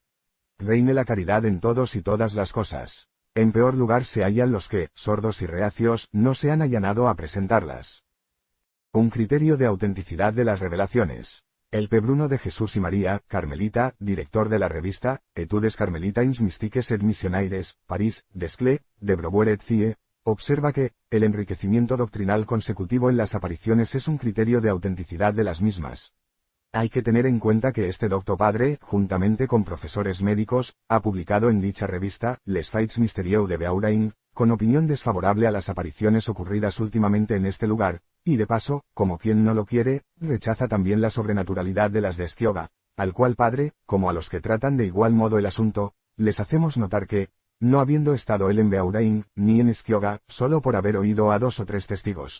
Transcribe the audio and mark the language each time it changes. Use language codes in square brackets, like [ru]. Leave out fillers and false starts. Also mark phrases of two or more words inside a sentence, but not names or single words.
[es] Reine la caridad en todos y todas las cosas. En peor lugar se hallan los que, sordos y reacios, no se han allanado a presentarlas. Un criterio de autenticidad de las revelaciones. El P. Bruno de Jesús y María, carmelita, director de la revista, Etudes Carmelitains Mystiques et Missionaires, París, Desclés, de Brouwer et Cie, observa que, el enriquecimiento doctrinal consecutivo en las apariciones es un criterio de autenticidad de las mismas. Hay que tener en cuenta que este docto padre, juntamente con profesores médicos, ha publicado en dicha revista, Les Faits Mystérieux de Beaurain, con opinión desfavorable a las apariciones ocurridas últimamente en este lugar, y de paso, como quien no lo quiere, rechaza también la sobrenaturalidad de las de Esquioga, al cual padre, como a los que tratan de igual modo el asunto, les hacemos notar que, no habiendo estado él en Beaurain, ni en Esquioga, solo por haber oído a 2 o 3 testigos.